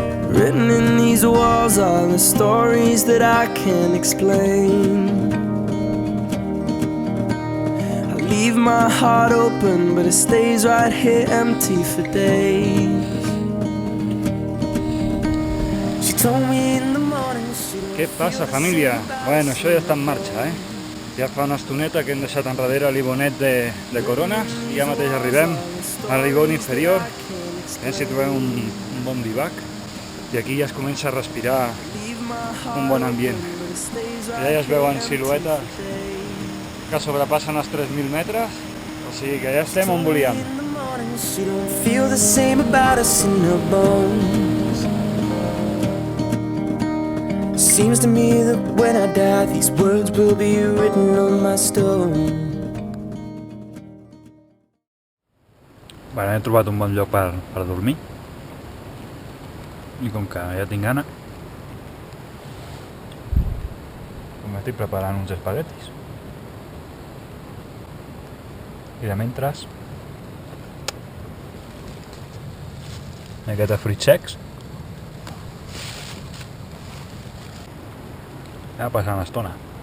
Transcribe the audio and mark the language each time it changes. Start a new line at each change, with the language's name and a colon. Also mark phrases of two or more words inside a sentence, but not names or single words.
English: Written in these walls are the stories that I can't explain. I leave my heart open, but it stays right here empty for days. She told me in the morning she don't
Catalan: Què passa, família? Bueno, això ja està en marxa, Ja fa una estoneta que hem deixat enrere l'Ibonet de Corones i ja mateix arribem a l'Ibon inferior. Si trobem un bon bivac i aquí ja es comença a respirar un bon ambient. Ja es veuen siluetes que sobrepassen els 3.000 metres, o sigui que ja estem on volíem.
English: she don't feel the same about us in her bones. Seems to me that when I die, these words will be written on my stone.
Catalan: Bueno, he trobat un bon lloc per dormir i com que ja tinc gana m'estic preparant uns espaguetis i de mentre aquests fruits secs ja passant l'estona.